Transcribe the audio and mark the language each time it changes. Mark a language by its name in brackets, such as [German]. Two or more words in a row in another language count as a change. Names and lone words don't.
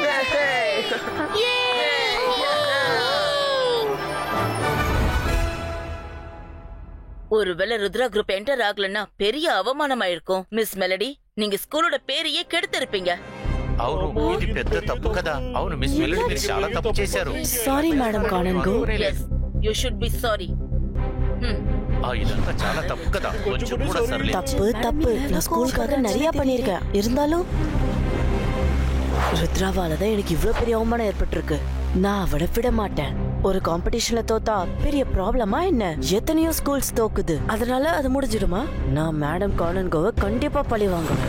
[Tamil] ஒருவேளை ருத்ரா [English] group enter [Tamil] ஆகலன்னா பெரிய அவமானமாயிருக்கும். மிஸ் மெலடி, நீங்க ஸ்கூலோட பேரையே கெடுத்திருப்பீங்க. [Telugu] అవును ఇది పెద్ద తప్పు కదా. అవును మిస్ మెలోడీ మీరు చాలా తప్పు చేశారు. [English] sorry madam [Telugu] కానన్గో. [English] you should be sorry. [Telugu] ఇదంతా చాలా తప్పు కదా. కొంచెం కూడా సర్లే. [Tamil] தப்பு நான் ஸ்கூலுக்காக நிறைய பண்ணிருக்கேன். இருந்தாலும் ருத்ராவால தான் எனக்கு இவ்ளோ பெரிய அவமானம் ஏற்பட்டிருக்கு. நான் அவளை விட மாட்டேன். ஒரு காம்படிஷன்ல தோத்தா பெரிய ப்ராப்ளமா என்ன? எத்தனையோ ஸ்கூல்ஸ் தோக்குது. அதனால அது முடிஞ்சிடுமா? நான் மேடம் கானன்கோவை கண்டிப்பா பழி வாங்குவேன்.